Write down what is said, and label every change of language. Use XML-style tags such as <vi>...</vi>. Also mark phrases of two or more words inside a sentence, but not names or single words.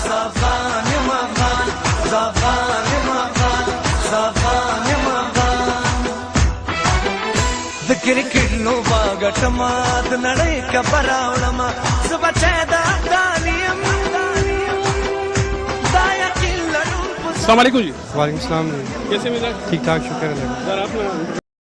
<ps>د کرکټ لوبه ګټمه د نړۍ خبر راوړمه زه بچی د افغان یم دا یقین لرم.</ps> <ar>السلام علیکم جی. وعلیکم السلام.</ar> <ur>کیسے مزاج؟ ٹھیک ٹھاک، شکر ہے.</ur>